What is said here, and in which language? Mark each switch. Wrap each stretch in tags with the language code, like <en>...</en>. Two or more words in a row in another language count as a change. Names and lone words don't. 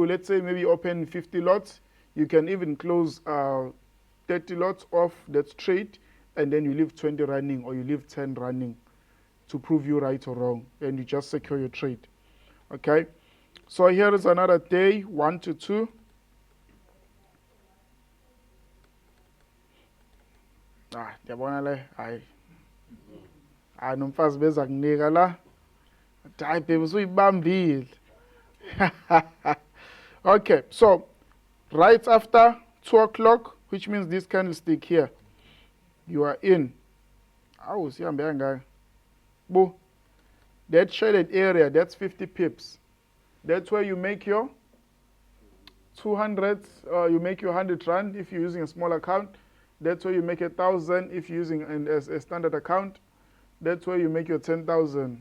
<en>Let's say maybe open 50 lots. You can even close 30 lots off that trade, and then you leave 20 running or you leave 10 running to prove you right or wrong, and you just secure your trade. Okay? So here is another day, 1 to 2.</en> <xh>Ndiyabona le, hayi. Hayi nomfazi beza kunika la. Hayi baby usuyibambile.</xh> <en>Okay, so right after 2 o'clock, which means this candlestick here, you are in.</en> <xh>Awu sihambe kangaka. Bo.</xh> <en>That shaded area, that's 50 pips. That's where you make your 200, you make your 100 rand if you're using a small account. That's where you make 1,000 if you're using a standard account. That's where you make your 10,000.</en>